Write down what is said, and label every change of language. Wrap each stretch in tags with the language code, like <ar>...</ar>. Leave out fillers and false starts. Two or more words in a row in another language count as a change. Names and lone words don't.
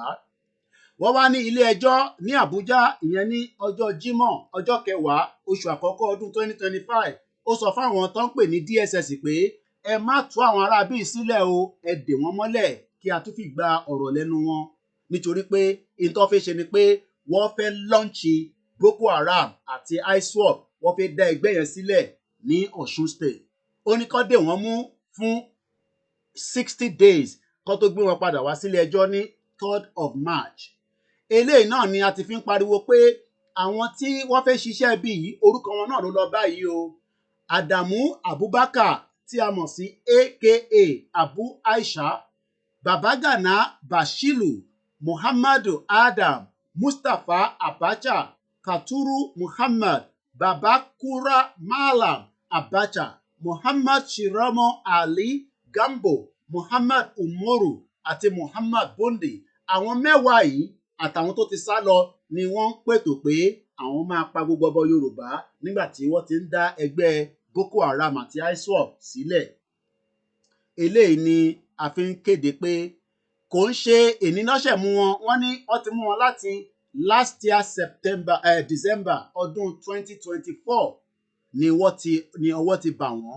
<yo>Wọ́n wá ní ilé ẹjọ́ ní Àbújá, ìyẹn ní ọjọ́ Jímọ̀ ọjọ́ 10 oṣù àkọ́kọ́ ọdún 2025, ó sọ fáwọn tó ń pè ní DSS pé ẹ má tú àwọn ará bíi sílẹ̀ o, ẹ dè wọ́n mọ́lẹ̀ kí a tún fi gba ọ̀rọ̀ lẹ́nu wọn, nítorí pé in tó fẹ́ ṣe ni pé wọ́n fẹ́ lọ́ǹchì Boko Haram àti ISWAP, wọ́n fẹ́ dá ẹgbẹ́ yẹn sílẹ̀ ní Ọ̀ṣun state. Ó ní kó dè wọ́n mú fún 60 days kó tó gbé wọn padà wá sílé ẹjọ́ ní 3rd</yo> <en>of March.</en> <yo>Eléyìí náà ni a ti fi ń pariwo pé àwọn tí wọ́n fẹ́ ṣiṣẹ́ bí yìí, orúkọ wọn náà ló lọ báyìí o. Adamu Abubakar tí a mọ̀ sí aka Abu Aisha, Babagana Bashiru, Muhammadu Adam, Mustapha Abacha, Katuru Muhammad, Babakura Malam Abacha, Muhammad Shiramo Ali Gambo, Muhammad Umoru àti Muhammad Bondi. Àwọn mẹ́wàá yìí àtàwọn tó ti sá lọ ni wọ́n ń pètò pé àwọn máa pa gbogbo ọmọ Yorùbá nígbà tí wọ́n ti ń dá ẹgbẹ́ Boko Haram àti ISWAP sílẹ̀. Eléyìí ni a fi ń kéde pé kò ń ṣe ènìyànṣẹ́ mú wọn, wọ́n ní wọ́n ti mú wọn láti</yo> <en>last year December</en> <yo>ọdún 2024 ni ọwọ́ ti bà wọ́n.</yo>